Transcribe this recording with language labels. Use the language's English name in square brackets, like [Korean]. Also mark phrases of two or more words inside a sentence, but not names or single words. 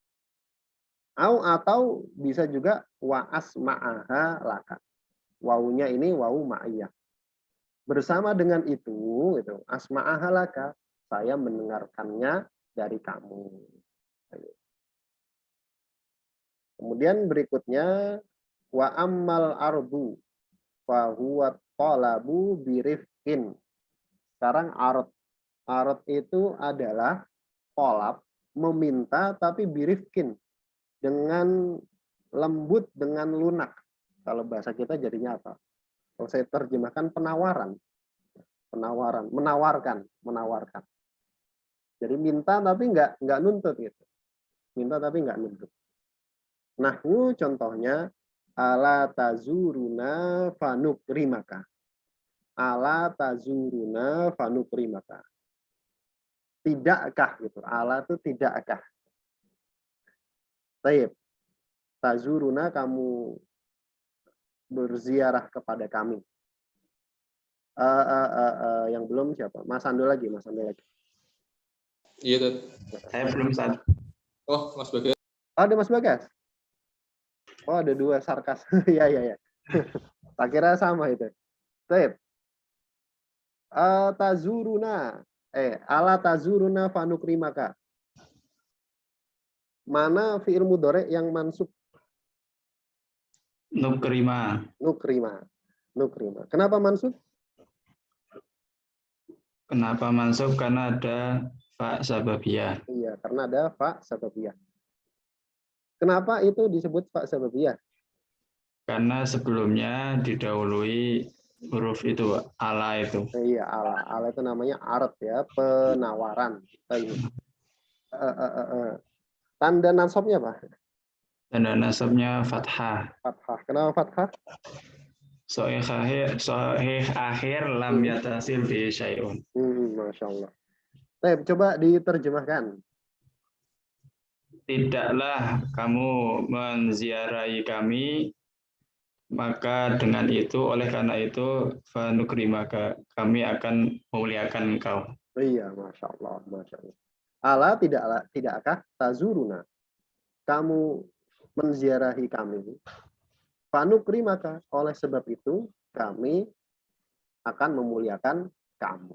[Indonesian] Atau bisa juga [Arabic] وأسمعها لك. [Indonesian] Wawunya ini [Arabic] واو المعية. [Indonesian] Bersama dengan itu, [Arabic] أسمعها لك, [Indonesian] saya mendengarkannya dari kamu. Kemudian berikutnya [Arabic] وأما العرض فهو طلب برفق. [Indonesian] Sekarang arad. Arad itu adalah talab, meminta tapi birifqin, dengan lembut, dengan lunak. Kalau bahasa kita jadinya apa? Kalau saya terjemahkan penawaran. Menawarkan. Jadi minta tapi nggak nuntut gitu. Minta tapi nggak nuntut. [Arabic] Nahwu contohnya ألا تزورنا فنكرمك. ألا تزورنا فنكرمك. [Indonesian] Tidakkah gitu. Ala itu tidakkah. Baik. Tazuruna, kamu berziarah kepada kami. Yang belum siapa? Mas Ando lagi. Iya, Dad. Saya belum saat. Oh, Mas Bagas. Ada Mas Bagas. Oh, ada dua sarkas. Iya. Tak kira sama itu. Baik. [Arabic] Tazuruna. ألا تزورنا فنكرمك. [Indonesian] Mana fi'il mudhari yang mansub? [Arabic] Nukrima. [Indonesian] Kenapa mansub? Kenapa mansub? Karena ada [Arabic] فاء السببية. [Indonesian] Iya, karena ada [Arabic] فاء السببية. [Indonesian] Kenapa itu disebut [Arabic] فاء السببية? [Indonesian] Karena sebelumnya didahului huruf itu, ala itu. Iya, ala. Ala itu namanya arad ya, penawaran. Tanda nasabnya apa? Tanda nasabnya fathah. Fathah. Kenapa fathah? [Arabic] صحيح الآخر لم يتصل بشيء. ما شاء الله. [Indonesian] Baik, coba diterjemahkan. Tidaklah kamu menziarahi kami, maka dengan itu, oleh karena itu, fanukrimaka, kami akan memuliakan engkau. Iya, [Arabic] ما شاء الله، ما شاء الله. [Indonesian] Ala tidakkah tazuruna, kamu menziarahi kami, fanukrimaka, oleh sebab itu kami akan memuliakan kamu.